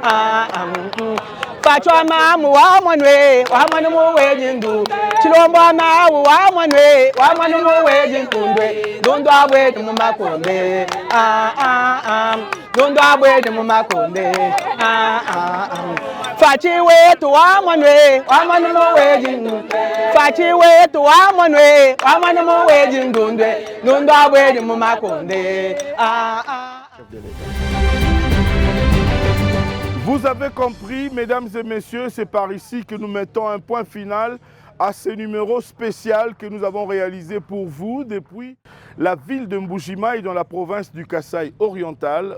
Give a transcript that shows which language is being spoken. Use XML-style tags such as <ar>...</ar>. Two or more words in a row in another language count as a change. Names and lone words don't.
<lua>Pachwa mamu wamwana muweji ndu chilombo amawu wamwana muweji ndundwe ndundu abwedi mumakonde ndundu abwedi mumakonde fachi wetu wamwana muweji ndu fachi wetu wamwana muweji ndundwe ndundu abwedi mumakonde</lua> <fr>Vous avez compris, mesdames et messieurs, c'est par ici que nous mettons un point final à ce numéro spécial que nous avons réalisé pour vous depuis la ville de Mbuji-Mayi dans la province du Kasaï oriental.</fr>